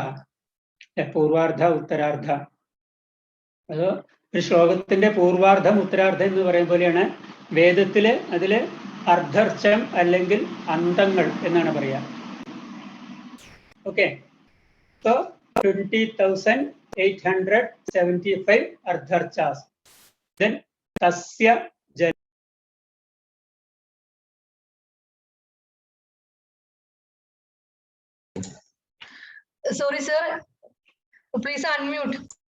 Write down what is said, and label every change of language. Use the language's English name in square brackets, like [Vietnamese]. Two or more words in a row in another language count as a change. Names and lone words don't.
[Sanskrit] पूर्वार्ध, उत्तरार्ध. [Malayalam] ഒരു ശ്ലോകത്തിന്റെ പൂർവാർദ്ധം ഉത്തരാർദ്ധം എന്ന് പറയുന്ന പോലെയാണ് വേദത്തില് അതില് അർദ്ധർച്ചം അല്ലെങ്കിൽ അന്തങ്ങൾ എന്നാണ് പറയാ. [English] Okay. So 20,875 ardharchas. [Sanskrit] Then तस्य जल. [English] Sorry, sir. Please unmute.